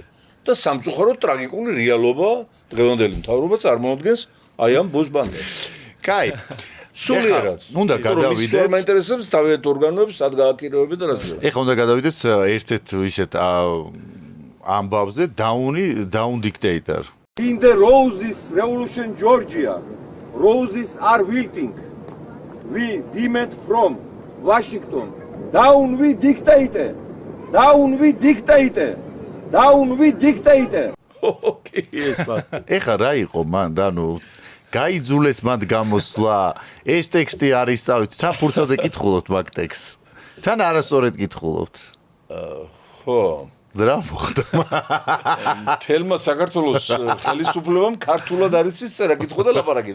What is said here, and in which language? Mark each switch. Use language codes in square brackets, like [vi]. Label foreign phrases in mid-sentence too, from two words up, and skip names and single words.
[ka] და სამწუხაროდ ტრაგიკული რეალობა დღევანდელი მთავრობა წარმოადგენს აი ამ ბოს ბანდას. კაი. სულიერად. უნდა გადავიდეთ. მაინტერესებს თავიანთ ორგანოებს სად გააკირევებენ და რა თქმა უნდა. ეხლა უნდა გადავიდეთ ერთ-ერთ ისეთ ამბავზე [en] down dictator. In the Roses Revolution Georgia, roses are wilting. We demand from Washington, down we dictator. Down we dictator. Down we dictator. Okay, yes, man. [ka] ეხლა რა იყო მან, ანუ გაიძულეს მან გამოსვლა, ეს ტექსტი არის სწავლით, თან ფურცელზე კითხულობთ მაგ ტექსტს. თან არასწორად კითხულობთ. ხო. რა მოხდა? თელმა საქართველოს ხელისუფლებამ ქართულად არის წერა კითხვა და ლაპარაკი.